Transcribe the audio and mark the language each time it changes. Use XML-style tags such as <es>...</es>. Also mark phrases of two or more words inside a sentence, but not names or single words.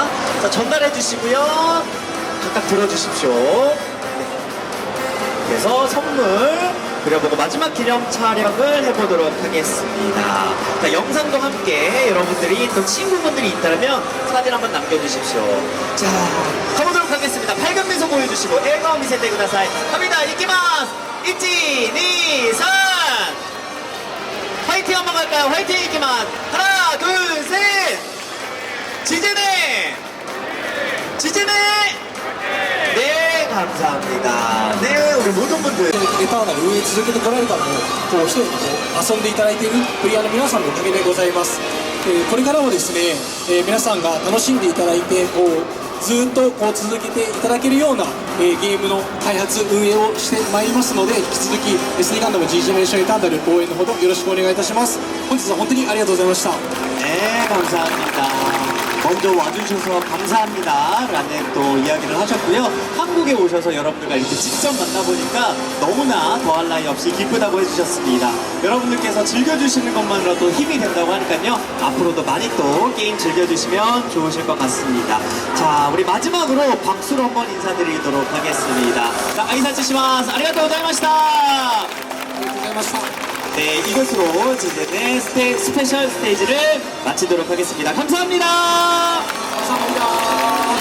<ko>자, 전달해 주시고요. 각각 들어주십시오. 네. 그래서 선물 그려보고 마지막 기념 촬영을 해보도록 하겠습니다. 자, 영상도 함께 여러분들이 또 친구분들이 있다면 사진 한번 남겨주십시오. 자, 가보도록 하겠습니다. 밝은 미소 보여주시고</ko> <ja>笑顔 見せてください.</ja> <ko>갑니다. 이기마스. 1, 2, 3. 화이팅 한번 갈까요? 화이팅 이기마스. 하나, 둘, 셋. 지제네. 지제네. 네, 감사합니다. 네, 우리 모든 분들.</ko> <ja>エターナル運営続けてこられたのもこう一人でこう遊んでいただいているプレイヤーの皆さんのおかげでございます。これからもですね、皆さんが楽しんでいただいてこうずっとこう続けていただけるような、ゲームの開発運営をしてまいりますので、引き続き SD ガンダム G 제네레이션에 간다를 応援のほどよろしくお願いいたします。本日は本当にありがとうございました。</ja> <ko>네, 감사합니다. 먼저 와주셔서 감사합니다 라는 또 이야기를 하셨고요. 한국에 오셔서 여러분들과 이렇게 직접 만나보니까 너무나 더할 나위 없이 기쁘다고 해주셨습니다. 여러분들께서 즐겨주시는 것만으로도 힘이 된다고 하니까요. 앞으로도 많이 또 게임 즐겨주시면 좋으실 것 같습니다. 자, 우리 마지막으로 박수로 한번 인사드리도록 하겠습니다.</ko> <ja>자, 挨拶します ありがとうございました. ありがとうございました。</ja> <ko>네, 이것으로 지제네 스페셜 스테이지를 마치도록 하겠습니다. 감사합니다. 감사합니다.</ko>